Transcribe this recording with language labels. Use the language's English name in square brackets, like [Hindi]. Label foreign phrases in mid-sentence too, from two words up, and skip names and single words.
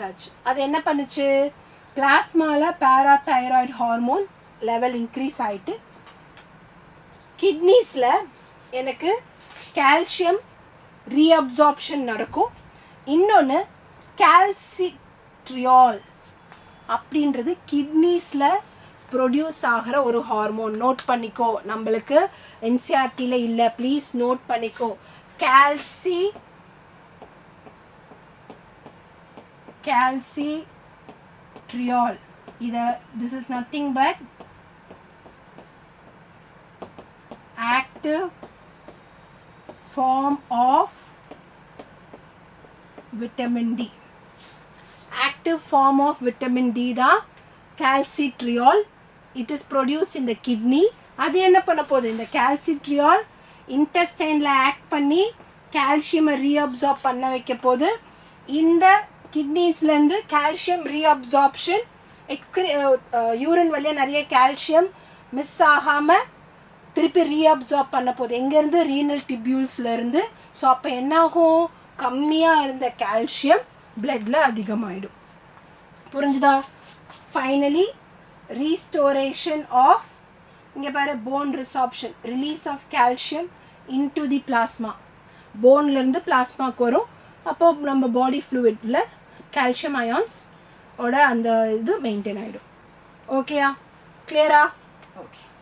[Tamil] ஆச்சு அது என்ன பண்ணுச்சு பிளாஸ்மால [English] parathyroid hormone level increase [Tamil] ஆயிட்டு கிட்னிஸ்ல எனக்கு [English] calcium reabsorption [Tamil] நடக்கும் இன்னொன்று கால்சிட்ரியால் அப்படின்றது கிட்னிஸ்ல ப்ரொடியூஸ் ஆகிற ஒரு ஹார்மோன் நோட் பண்ணிக்கோ நம்மளுக்கு என்சிஆர்டியில் இல்லை [English] please note [Tamil] பண்ணிக்கோ [English] கால்சிட்ரியால் இதை this is nothing but active form of vitamin D. Active form of vitamin D da calcitriol. It is produced in the kidney. [Tamil] அது என்ன பண்ண போகுது இந்த calcitriol intestine-ல act பண்ணி [English] calcium reabsorb [Tamil] பண்ண வைக்க போகுது இந்த kidneys-லேருந்து calcium [English] reabsorption urine [Tamil] வழியா நிறைய calcium மிஸ் ஆகாமல் திருப்பி ரீஅப்சார்ப் பண்ண போகுது எங்கேருந்து ரீனல் டிபியூல்ஸ்லேருந்து ஸோ அப்போ என்னாகும் கம்மியாக இருந்த கால்சியம் பிளட்டில் அதிகமாகிடும் புரிஞ்சுதா [English] finally restoration of [Tamil] இங்கே பாரு [English] bone resorption release of calcium into the plasma [Tamil] போன்லேருந்து பிளாஸ்மாவுக்கு வரும் அப்போது நம்ம பாடி ஃப்ளூயிடில் [English] calcium ions [Tamil] ஓட அந்த இது மெயின்டைன் ஆகிடும் ஓகேயா கிளியரா ஓகே